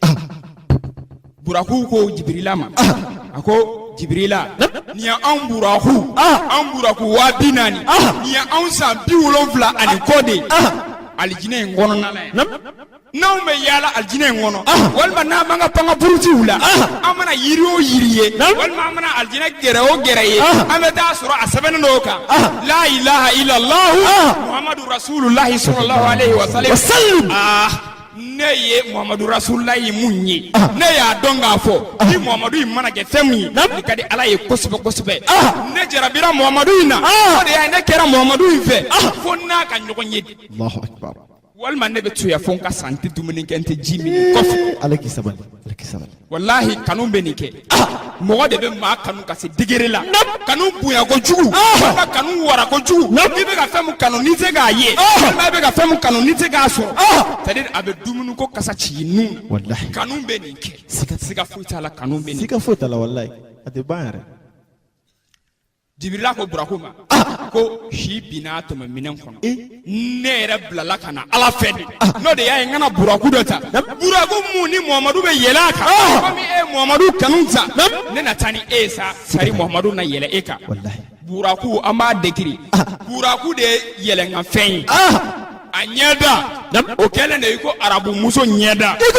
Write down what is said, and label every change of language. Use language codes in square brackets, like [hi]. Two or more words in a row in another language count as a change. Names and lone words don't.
[bm] buraku ko Jibirila ma a ko Jibirila nin ye anw buraku 40,000 nin ye anw san 70 ani kɔ de alijinɛ in kɔnɔna la yan n'anw bɛ yaala alijinɛ in kɔnɔ walima n'an b'an ka panga burutiw la an mana yiri o yiri ye walima an mana alijinɛ gɛrɛ o gɛrɛ ye an bɛ taa sɔrɔ a sɛbɛnnen dɔw kan [ar] لا إله إلا الله محمد رسول الله صلى الله عليه وسلم [bm] ne ye Muhammadu Rasulullahi mun ye ne y'a dɔn k'a fɔ ni Muhammadu in mana kɛ fɛn mun ye i ka di ala ye kosɛbɛ kosɛbɛ ne jarabira Muhammadu in na o de y'a ne kɛra Muhammadu in fɛ fo n'a ka ɲɔgɔn ye [ar] الله أكبر [bm] walima ne bɛ to yan fo n ka san tɛ dumuni kɛ n tɛ ji min kɔfɛ ala k'i sabali wallahi kanu bɛ nin kɛ mɔgɔ de bɛ maa kanu ka se degré la kanu bonya kojugu walima kanu wara kojugu n'i bɛ ka fɛn mun kanu n'i tɛ k'a ye walima i bɛ ka fɛn mun kanu n'i tɛ k'a sɔrɔ c'est-à-dire a bɛ dumuni ko kasa ci i nun na kanu bɛ nin kɛ siga foyi t'a la kanu bɛ nin siga foyi t'a la wallahi a tɛ ban yɛrɛ Jibirila ko buraku ma ko si binna tɛmɛ minɛn kɔnɔ ne yɛrɛ bilala ka na ala fɛ de n'o de y'a ye n kana buraku dɔ ta buraku mun ni Muhammadu bɛ yɛlɛ a kan komi e ye Muhammadu kanu ta ne na taa ni e ye sa sari Muhammadu na yɛlɛ e kan buraku an b'a décrit buraku de ye yɛlɛnkanfɛn ye a ɲɛda o kɛlen de iko arabu muso ɲɛda